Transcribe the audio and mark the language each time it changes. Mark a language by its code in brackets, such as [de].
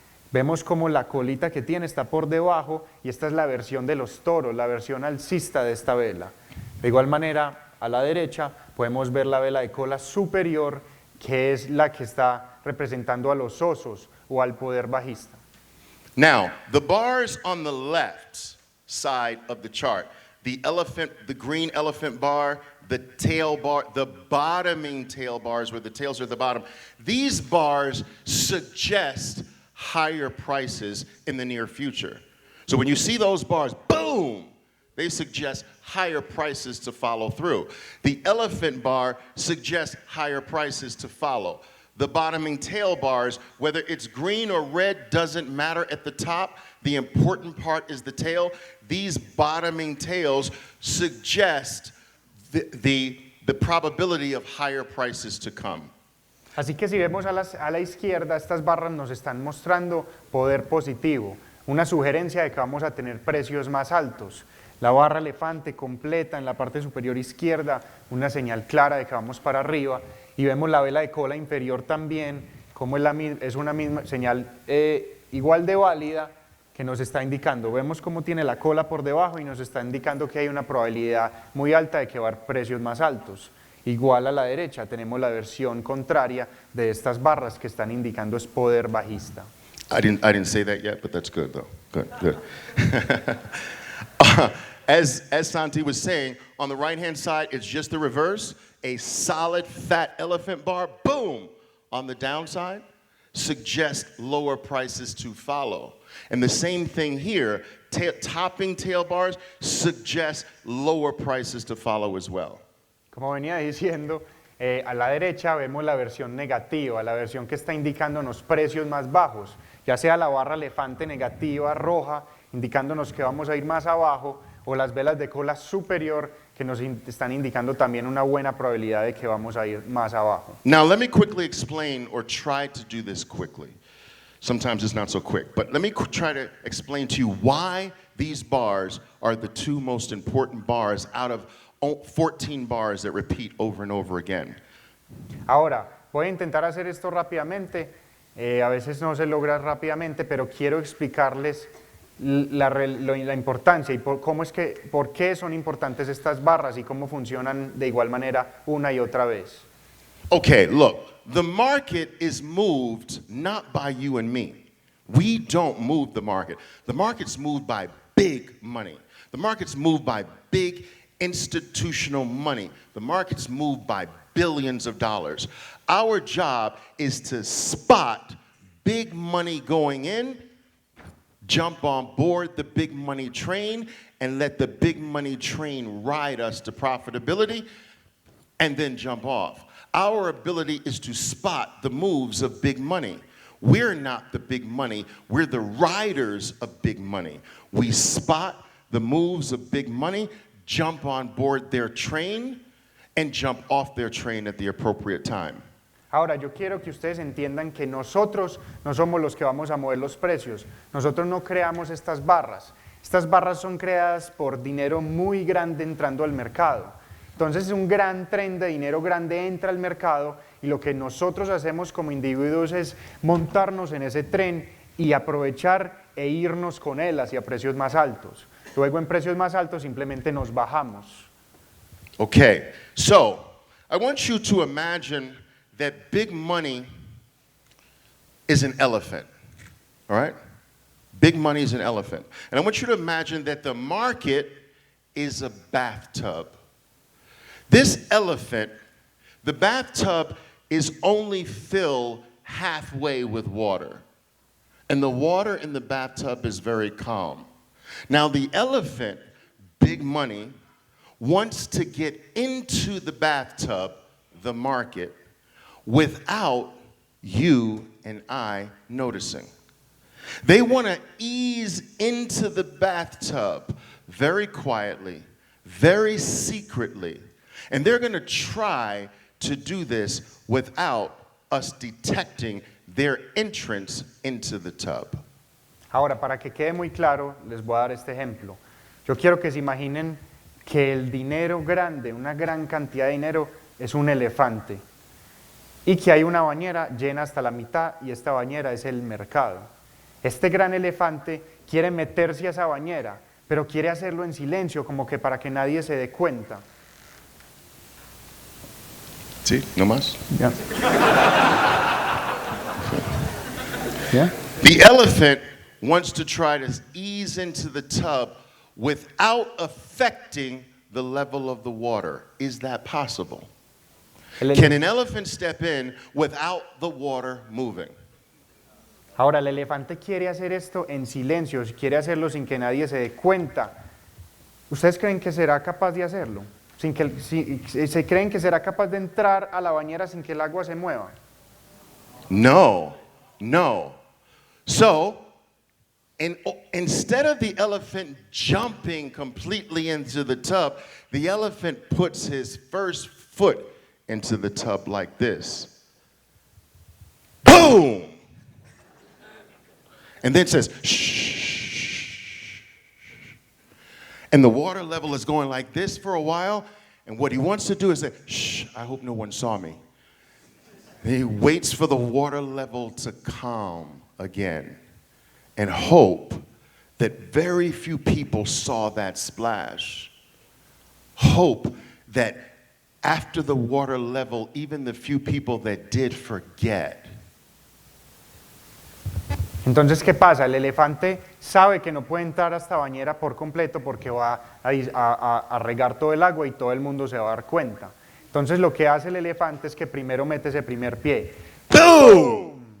[es] Vemos como la colita que tiene está por debajo y esta es la versión de los toros, la versión alcista de esta vela. De igual manera, a la derecha podemos ver la vela de cola superior, que es la que está representando a los osos o al poder bajista. [en] Now, the bars on the left side of the chart, the green elephant bar, the tail bar, the bottoming tail bars where the tails are at the bottom, these bars suggest higher prices in the near future. So when you see those bars, boom, they suggest higher prices to follow through. The elephant bar suggests higher prices to follow. The bottoming tail bars, whether it's green or red, doesn't matter at the top. The important part is the tail. These bottoming tails suggest the probability of higher prices to come. [es] Así que si vemos a la izquierda, estas barras nos están mostrando poder positivo, una sugerencia de que vamos a tener precios más altos. La barra elefante completa en la parte superior izquierda, una señal clara de que vamos para arriba, y vemos la vela de cola inferior también, como es una misma señal igual de válida que nos está indicando. Vemos cómo tiene la cola por debajo y nos está indicando que hay una probabilidad muy alta de que va a haber precios más altos. Igual a la derecha tenemos la versión contraria de estas barras que están indicando es poder bajista. [en] I didn't say that yet, but that's good though. Good. As Santi was saying, on the right-hand side, it's just the reverse. A solid, fat elephant bar, boom, on the downside, suggests lower prices to follow. And the same thing here, topping tail bars suggest lower prices to follow as well. [es] Como venía diciendo, a la derecha vemos la versión negativa, la versión que está indicándonos precios más bajos, ya sea la barra elefante negativa, roja, indicándonos que vamos a ir más abajo, o las velas de cola superior que nos están indicando también una buena probabilidad de que vamos a ir más abajo. [en] Now let me quickly explain, or try to do this quickly. Sometimes it's not so quick, but let me try to explain to you why these bars are the two most important bars out of 14 bars that repeat over and over again. [es] Ahora, voy a intentar hacer esto rápidamente, a veces no se logra rápidamente, pero quiero explicarles la importancia y por qué son importantes estas barras y cómo funcionan de igual manera una y otra vez. [en] Okay, look, the market is moved not by you and me. We don't move the market. The market's moved by big money. The market's moved by big institutional money. The market's moved by billions of dollars. Our job is to spot big money going in, jump on board the big money train, and let the big money train ride us to profitability, and then jump off. Our ability is to spot the moves of big money. We're not the big money, we're the riders of big money. We spot the moves of big money, jump on board their train, and jump off their train at the appropriate time. [es] Ahora, yo quiero que ustedes entiendan que nosotros no somos los que vamos a mover los precios. Nosotros no creamos estas barras. Estas barras son creadas por dinero muy grande entrando al mercado. Entonces, un gran tren de dinero grande entra al mercado y lo que nosotros hacemos como individuos es montarnos en ese tren y aprovechar e irnos con él hacia precios más altos. Luego, en precios más altos, simplemente nos bajamos. [en] Okay, so I want you to imagine that big money is an elephant, all right? Big money is an elephant. And I want you to imagine that the market is a bathtub. This elephant, the bathtub is only filled halfway with water. And the water in the bathtub is very calm. Now the elephant, big money, wants to get into the bathtub, the market, without you and I noticing. They want to ease into the bathtub very quietly, very secretly, and they're going to try to do this without us detecting their entrance into the tub. [es] Ahora, para que quede muy claro, les voy a dar este ejemplo. Yo quiero que se imaginen que el dinero grande, una gran cantidad de dinero, es un elefante. y que hay una bañera llena hasta la mitad y esta bañera es el mercado. Este gran elefante quiere meterse a esa bañera, pero quiere hacerlo en silencio, como que para que nadie se dé cuenta. Sí, no más. [en] Yeah. Yeah. The elephant wants to try to ease into the tub without affecting the level of the water. Is that possible? Can an elephant step in without the water moving? [es] Ahora, el elefante quiere hacer esto en silencio, quiere hacerlo sin que nadie se dé cuenta. ¿Ustedes creen que será capaz de hacerlo? ¿Se creen que será capaz de entrar a la bañera sin que el agua se mueva? No, no. [en] So, instead of the elephant jumping completely into the tub, the elephant puts his first foot into the tub like this. Boom! And then says, shh. And the water level is going like this for a while. And what he wants to do is say, shh, I hope no one saw me. And he waits for the water level to calm again and hope that very few people saw that splash. Hope that after the water level, even the few people that did forget. [es] Entonces, ¿qué pasa? El elefante sabe que no puede entrar a esta bañera por completo porque va a regar todo el agua y todo el mundo se va a dar cuenta. Entonces, lo que hace el elefante es que primero mete ese primer pie. Boom!